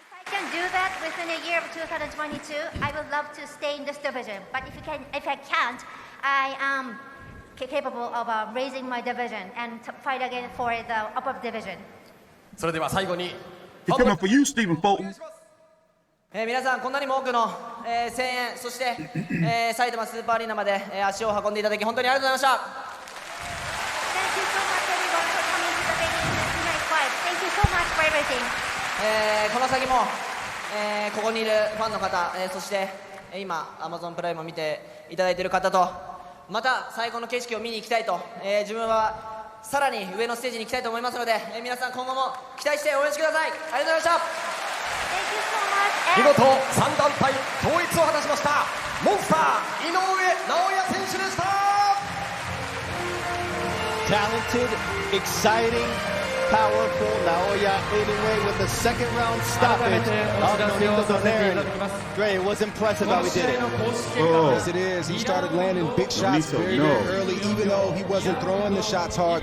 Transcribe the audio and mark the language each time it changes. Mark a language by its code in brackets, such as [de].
[en] If I can do that within a year of 2022, I would love to stay in this division. But if I can't, I am capable of raising my division and to fight again for the upper division. [ja] それでは最後に [en] He's coming for you, Stephen Fulton. [ja] 皆さんこんなにも多くの、声援そして、埼玉スーパーアリーナまで、足を運んでいただき本当にありがとうございました。 [en] Thank you so much everyone for coming to the venue tonight fight. Thank you so much for everything. [ja] この先も、ここにいるファンの方、そして今 Amazon プライムを見ていただいている方とまた最高の景色を見に行きたいと、自分はさらに上のステージに行きたいと思いますので、皆さん今後も期待して応援してください。ありがとうございました。 [en] Thank you so much. [ja] 見事3団体統一を果たしましたモンスター井上尚弥選手でした。 [en] Talented, exciting, powerful Naoya Inoue with the second round stoppage of Nonito Donaire. Great, it was impressive how he did it. Yes, it is. He started landing big shots very early, even though he wasn't throwing the shots hard.